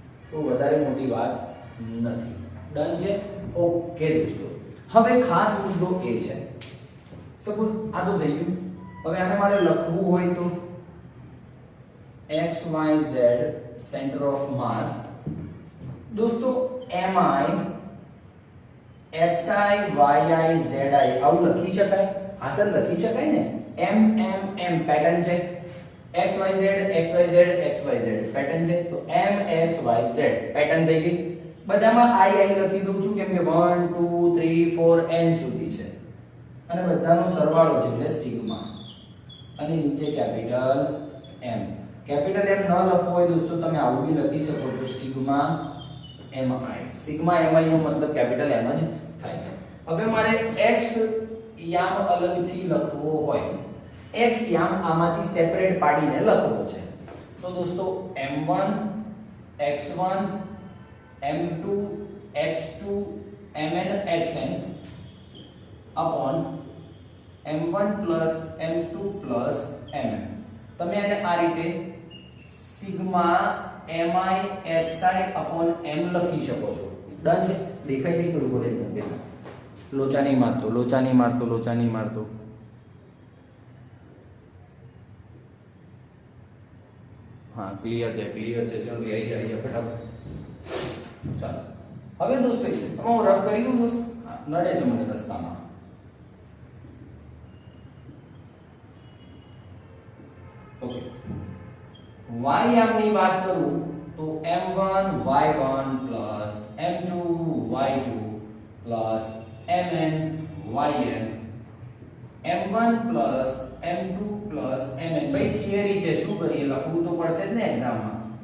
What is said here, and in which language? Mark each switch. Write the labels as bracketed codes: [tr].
[gu] તો વધારે મોટી વાત નથી. ડન છે. ઓકે દોસ્તો, હવે ખાસ મુદ્દો એ છે, સપોઝ આ તો થઈ ગયું. હવે આને મારે લખવું હોય તો x y z centre of માસ. દોસ્તો mi xi yi zi આવું લખી શકાય? હા સર લખી શકાય ને. m m m પેટર્ન છે, xyz xyz xyz પેટર્ન છે, તો m x y z pattern થઈ ગઈ. બધામાં i લખી દઉં છું કેમ કે 1 2 3 4 n સુધી છે અને બધાનો સરવાળો છે એટલે સિગ્મા, અને નીચે કેપિટલ M. કેપિટલ M ન લખવો હોય દોસ્તો તમે આવું બી લખી શકો છો, સિગ્મા mi. સિગ્મા mi નો મતલબ કેપિટલ M જ થાય છે. હવે મારે x યામ અલગથી લખવો હોય, x યામ આમાંથી સેપરેટ પાડીને લખવો છે, તો દોસ્તો m1 x1 m2 x2 mn xn upon m1 m2 mn. તમે આને આ રીતે sigma mi xi upon m લખી શકો છો. ડન છે. દેખાય છે કે બોલે છે? લોચા નહીં મારતો, લોચા નહીં મારતો, લોચા નહીં મારતો. [hi] हाँ क्लियर है चलो यही आइए फटाफट. [gu] ચાલો હવે દોસ્તો હું રફ કરી દઉં દોસ્ત, નડે છે મને રસ્તામાં. ઓકે, y યામની વાત કરું તો m1 y1 m2 y2 mn yn m1 m2 mn. ભાઈ થિયરી છે, શું કરીએ, લખવું તો પડશે જ ને એક્ઝામમાં.